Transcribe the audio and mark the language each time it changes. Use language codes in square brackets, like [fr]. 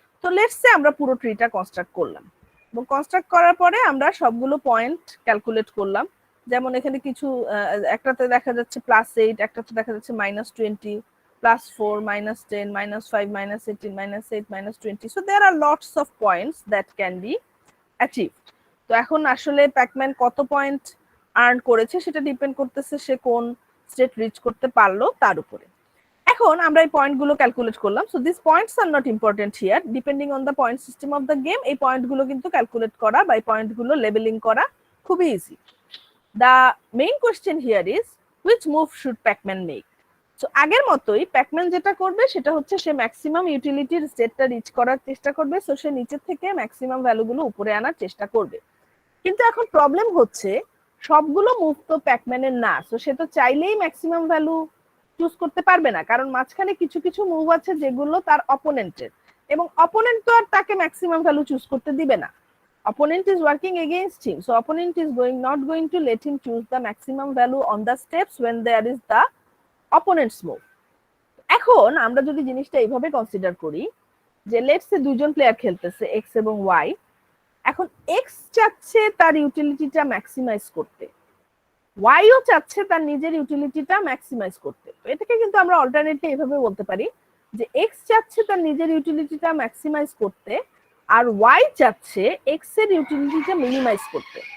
[bn] তো let's say আমরা পুরো ট্রিটা কনস্ট্রাক্ট করলাম এবং কনস্ট্রাক্ট করার পরে আমরা সবগুলো পয়েন্ট ক্যালকুলেট করলাম। যেমন এখানে কিছু একটাতে দেখা যাচ্ছে +8, একটাতে দেখা যাচ্ছে -20, +4, -10, -5, -18, -8, -20. [en] So there are lots of points that can be achieved. [bn] তো এখন আসলে প্যাকম্যান কত পয়েন্ট আর্ন করেছে সেটা ডিপেন্ড করতেছে সে কোন স্টেট রিচ করতে পারলো তার উপরে। এখন আমরা এই পয়েন্টগুলো ক্যালকুলেট করলাম। So [en] this points are not important here, depending on the point system of the game [bn] এই পয়েন্টগুলো কিন্তু ক্যালকুলেট করা বা এই পয়েন্টগুলো লেবেলিং করা খুবই easy. [en] The main question here is which move should Pacman make. [bn] So আগের মতোই প্যাকম্যান যেটা করবে সেটা হচ্ছে সে ম্যাক্সিমাম ইউটিলিটির স্টেটটা রিচ করার চেষ্টা করবে। সো সে নিচের থেকে ম্যাক্সিমাম ভ্যালুগুলো উপরে আনার চেষ্টা করবে। কিন্তু এখন প্রবলেম হচ্ছে সবগুলো মুভ তো প্যাকম্যানের না, সো সে তো চাইলেই ম্যাক্সিমাম ভ্যালু চুজ করতে পারবে না, কারণ মাঝখানে কিছু কিছু মুভ আছে যেগুলো তার অপোনেন্টের, এবং অপোনেন্ট তো আর তাকে ম্যাক্সিমাম ভ্যালু চুজ করতে দিবে না। [en] Opponent is working against him, so opponent is not going to let him choose the maximum value on the steps when there is the opponent's move. [bn] এখন আমরা যদি জিনিসটা এইভাবে কনসিডার করি যে লেটস সে দুইজন প্লেয়ার খেলতেছে এক্স এবং ওয়াই, এখন এক্স চাচ্ছে তার ইউটিলিটিটা ম্যাক্সিমাইজ করতে, ওয়াইও চাচ্ছে তার নিজের ইউটিলিটিটা ম্যাক্সিমাইজ করতে। তো এটাকে কিন্তু আমরা অল্টারনেটলি এইভাবে বলতে পারি যে এক্স চাচ্ছে তার নিজের ইউটিলিটিটা ম্যাক্সিমাইজ করতে আর ওয়াই চাচ্ছে এক্স এর ইউটিলিটিটা মিনিমাইজ করতে।